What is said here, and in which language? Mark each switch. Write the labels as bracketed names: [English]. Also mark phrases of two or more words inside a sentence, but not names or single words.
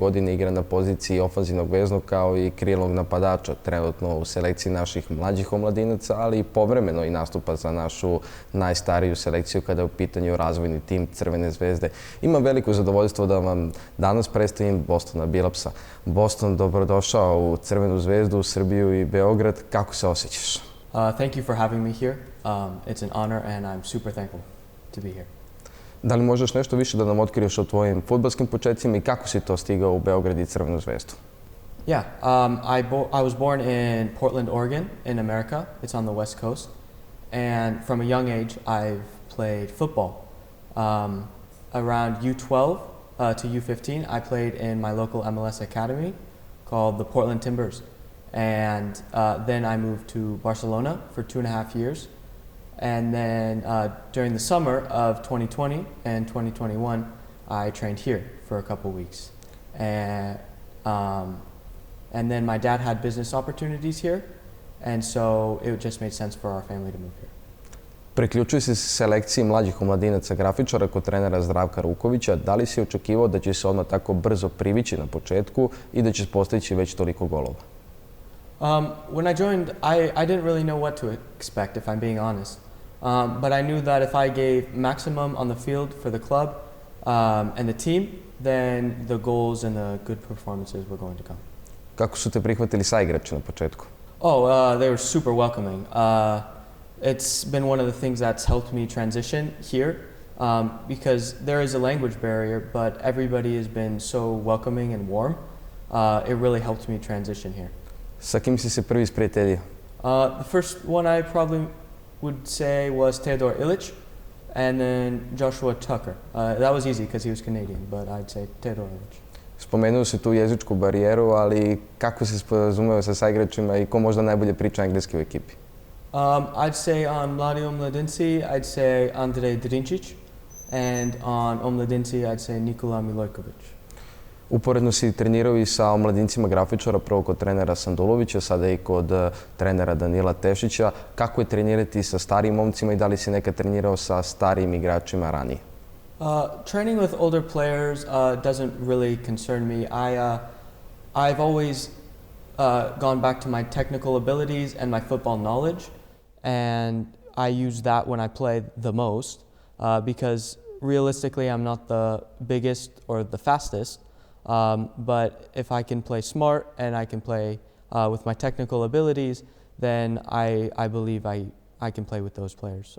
[Serbian] godine, igra na poziciji ofanzivnog veznog kao i krilnog napadača, trenutno u selekciji naših mlađih omladinaca, ali i povremeno i nastupa za našu najstariju selekciju kada je u pitanju razvojni tim Crvene zvezde. Imam veliko zadovoljstvo da vam danas predstavim Bostona Bilapsa. Boston, dobrodošao u Crvenu zvezdu, u Srbiju i Beograd. Kako se osjećaš? [English] Thank you for having me here. It's an honor and I'm super thankful to be here. [Serbian] Da li možeš nešto više da nam otkriješ o tvojim fudbalskim početcima i kako si to stigao u Beograd i Crvenu zvezdu? [English] Yeah, I was born in Portland, Oregon, in America. It's on the West Coast. And from a young age, I've played football. Around U12 to U15, I played in my local MLS academy called the Portland Timbers. And then I moved to Barcelona for 2.5 years. And then during the summer of 2020 and 2021, I trained here for a couple weeks. And then my dad had business opportunities here, and so it just made sense for our family to move here. [Serbian] Priključio si se selekciji mlađih omladinaca grafičara kod trenera Zdravka Rukovića. Da li si očekivao da će se odmah tako brzo privići na početku i da će postići već toliko golova? [English] When I joined, I didn't really know what to expect, if I'm being honest. But I knew that if I gave maximum on the field for the club and the team, then the goals and the good performances were going to come. [Serbian] Kako su te prihvatili saigrači na početku? [English] They were super welcoming. It's been one of the things that's helped me transition here because there is a language barrier, but everybody has been so welcoming and warm. It really helped me transition here. [Serbian] Sa kim si se prvi sprijateljio? [English] The first one I probably would say was Theodore Illich and then Joshua Tucker. That was easy because he was Canadian, but I'd say Theodore Illich. [Serbian] Spomenuo si tu jezičku barijeru, ali kako se sporazumeo sa saigračima i ko možda najbolje priča engleski u ekipi? [English] I'd say on Mladi Omladinci, I'd say Andrej Drinčić, and on Omladinci, I'd say Nikola Milojković. [Serbian] Uporedno si trenirao i sa omladincima grafičara, prvo kod trenera Sandulovića, sada i kod trenera Danila Tešića. Kako je trenirati sa starijim momcima i da li si nekad trenirao sa starijim igračima ranije? [English] Training with older players doesn't really concern me. I've always gone back to my technical abilities and my football knowledge, and I use that when I play the most because realistically I'm not the biggest or the fastest, but if I can play smart and I can play with my technical abilities, then I believe I can play with those players.